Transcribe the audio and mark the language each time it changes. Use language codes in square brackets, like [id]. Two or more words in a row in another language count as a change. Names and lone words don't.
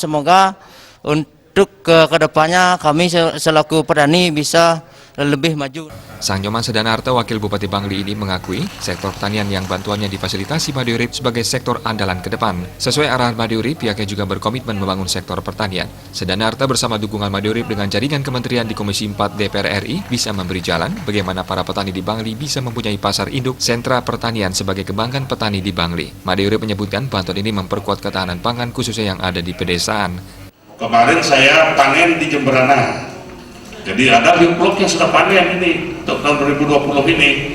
[id] Semoga untuk kedepannya kami selaku petani bisa lebih maju. Sang Nyoman Sedana Arta, Wakil Bupati Bangli ini mengakui sektor pertanian yang bantuannya difasilitasi Made Urip sebagai sektor andalan ke depan. Sesuai arahan Made Urip, pihaknya juga berkomitmen membangun sektor pertanian. Sedana Arta bersama dukungan Made Urip dengan jaringan kementerian di Komisi 4 DPR RI bisa memberi jalan bagaimana para petani di Bangli bisa mempunyai pasar induk sentra pertanian sebagai kebanggaan petani di Bangli. Made Urip menyebutkan bantuan ini memperkuat ketahanan pangan khususnya yang ada di pedesaan. Kemarin saya panen di Jemberana, jadi ada bioflok yang sudah panen ini untuk tahun 2020 ini.